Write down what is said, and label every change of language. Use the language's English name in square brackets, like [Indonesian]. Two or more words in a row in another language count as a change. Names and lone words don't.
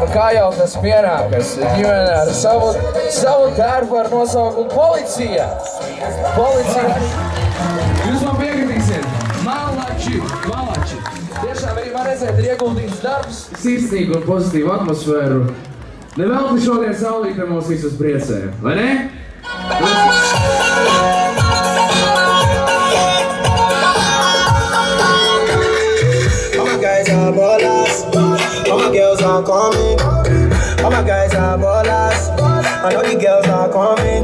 [Latvian] Nu kā jau tas pienākas, ģimene ar savu darbu ar nosaukumu Policija. Jūs man piekritīsiet, malači. Tiešām arī var redzēt, ir ieguldīts darbs, sirsnīgu un pozitīvu atmosfēru. Nevelti šodien saulīte mūs visus priecē, vai ne? [English] All my guys are ballers, all my girls are coming. All my guys are ballers, I know the girls are coming.